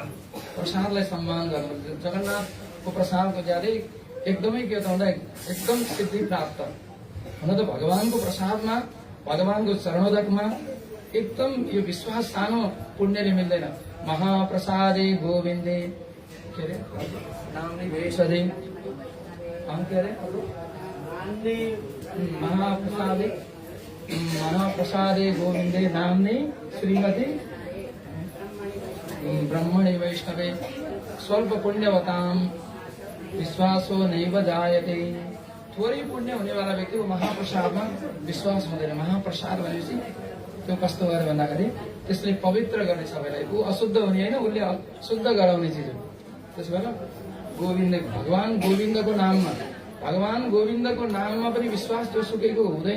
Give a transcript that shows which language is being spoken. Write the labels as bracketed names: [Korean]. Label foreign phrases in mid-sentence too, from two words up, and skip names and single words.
[Nepali] प्रसादलाई सम्मान गर्नु, जगन्नाथको प्रसादको ज्यादै एकदमै के त भन्दा एकदम सिद्धि प्राप्त हुन त भगवानको प्रसादमा, भगवानको चरणोदकमा एकदम यो विश्वास सानो पुण्यले मिल्दैन। [Sanskrit] महाप्रसादे गोविन्दे के अरे नाम नै भेषदे के अरे महाप्रसादे गोविन्दे नाम्ने श्रीमती ब्रह्मणे वैष्णवे स्वल्प पुण्यवताम विश्वासो नैव जायते। [Nepali] थोरै पुण्य हुनेवाला व्यक्तिको महाप्रसादमा विश्वास हुँदैन। महाप्रसाद भनेपछि त्यो कस्तो गर्यो भन्दाखेरि त्यसले पवित्र गर्ने सबैलाई। ऊ अशुद्ध हुने होइन, उसले शुद्ध गराउने चिज हो। त्यसो भएर गोविन्द, भगवान गोविन्दको नाममा पनि विश्वास जोसुकैको हुँदैन।